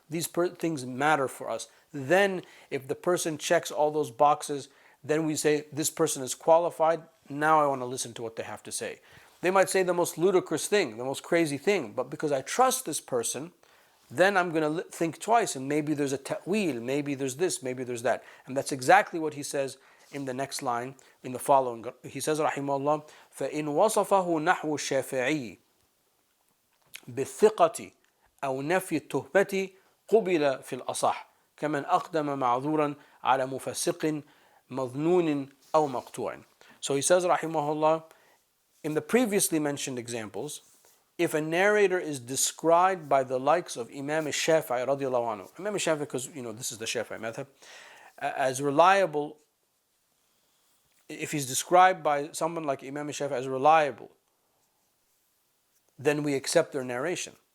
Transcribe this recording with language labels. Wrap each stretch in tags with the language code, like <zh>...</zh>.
<en>These things matter for us. Then if the person checks all those boxes, then we say this person is qualified. Now I want to listen to what they have to say. They might say the most ludicrous thing, the most crazy thing, but because I trust this person, then I'm going to think twice, and maybe there's a ta'wil, maybe there's this, maybe there's that. And that's exactly what he says in the next line, in the following. He says, rahimahullah,</en> <ar>فَإِنْ وَصَفَهُ نَحْوُ الشَّافِعِيِّ بِالثِّقَةِ أو نفي التهمة قبل في الأصح كمن أقدم معذورا على مفسق مظنون أو مقطوع.</ar> <en>So he says, rahimahullah, in the previously mentioned examples, if a narrator is described by the likes of Imam al-Shafi'i radiallahu anhu, Imam al-Shafi'i, because this is the Shafi'i madhab, as reliable, if he's described by someone like Imam al-Shafi'i as reliable, then we accept their narration.</en>